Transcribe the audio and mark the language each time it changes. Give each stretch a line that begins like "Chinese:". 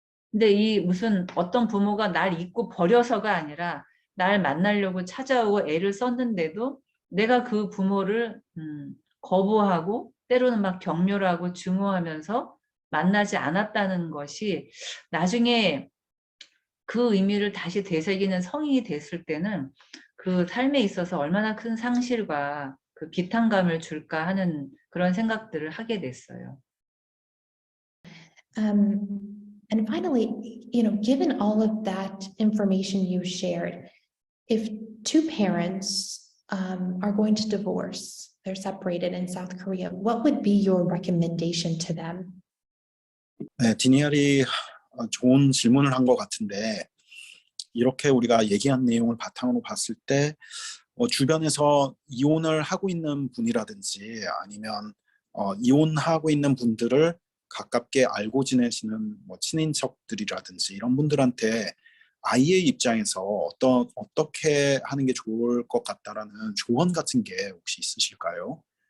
Korean: 근데 이 무슨 어떤 부모가 날 잊고 버려서가 아니라 날 만나려고 찾아오고 애를 썼는데도 내가 그 부모를 거부하고 때로는 막 경멸하고 증오하면서 만나지 않았다는 것이 나중에 그 의미를 다시 되새기는 성인이 됐을 때는 그 삶에 있어서 얼마나 큰 상실과 그 비탄감을 줄까 하는 그런 생각들을 하게 됐어요.
English: And finally, given all of that information you shared, if two parents are going to divorce, they're separated in South Korea, what would be your recommendation to them?
Korean: 네, 디니알이 좋은 질문을 한 것 같은데 이렇게 우리가 얘기한 내용을 바탕으로 봤을 때 주변에서 이혼을 하고 있는 분이라든지 아니면 이혼하고 있는 분들을 가깝게 알고 지내시는 뭐 친인척들이라든지 이런 분들한테 아이의 입장에서 어떻게 하는 게 좋을 것 같다라는 조언 같은 게 혹시 있으실까요?